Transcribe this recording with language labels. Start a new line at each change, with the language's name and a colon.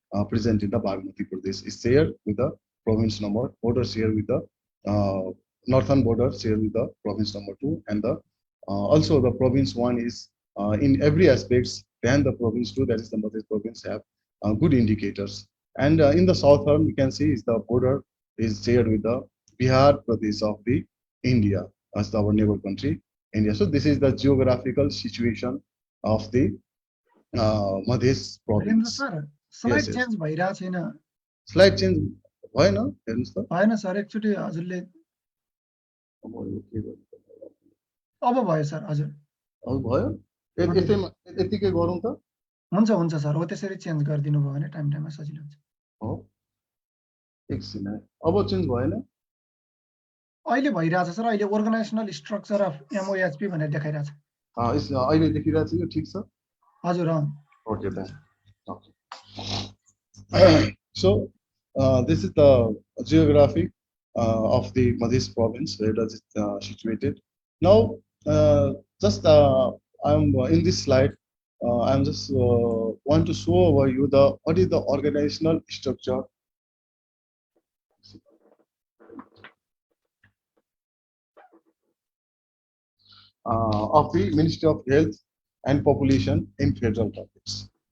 English: present in the Bagmati Pradesh is shared with the province number, border shared with the northern border shared with the province number 2, and the also the province 1 is in every aspects than the province 2, that is the Madhesh province, have good indicators. And in the southern, we can see is the border is shared with the Bihar Pradesh of the India as our neighbor country, India. So this is the geographical situation of the Madhesh
Nepali: Birendra
English: province.
Nepali: Sir
English: Yes,
Nepali: slide
English: yes.
Nepali: Change भइरहेको छैन Slide change भएन हेर्नुहोस् त भएन sir एकचोटि हजुरले अब यो के गर्नु? अब भयो सर हजुर अब भयो यसैमा यतिकै गरौँ त हुन्छ हुन्छ सर हो त्यसरी चेन्ज गरिदिनु भयो भने टाइम टाइममा सजिलो हुन्छ हो एकछिन है अब चेन्ज भएन अहिले भइरहेछ सर अहिले
English: organisational structure of MOHP
Nepali: भनेर देखाइरहेछ अहिले देखिरहेको छ यो ठिक छ हजुर
English: Okay then. Okay. So this is the geography of the Madhesh province. Where does it situated? Now, just I'm in this slide. I'm just want to show over you the what is the organizational structure of the Ministry of Health and Population in federal topics.